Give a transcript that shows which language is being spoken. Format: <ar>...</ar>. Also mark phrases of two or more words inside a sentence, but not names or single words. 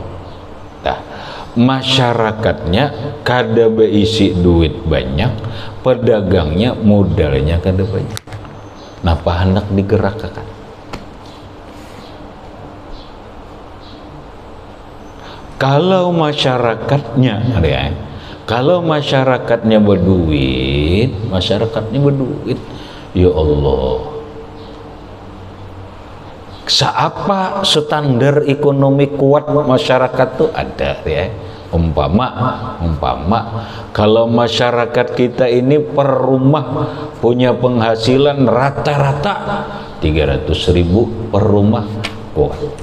<bjn>Nah, masyarakatnya kada beisi duit banyak, pedagangnya modalnya kada banyak. Napa hendak digerakkan? Kalau masyarakatnya berduit, ya Allah, seapa standar ekonomi kuat masyarakat tuh ada ya. Umpama kalau masyarakat kita ini per rumah punya penghasilan rata-rata 300.000 per rumah kuat.</bjn>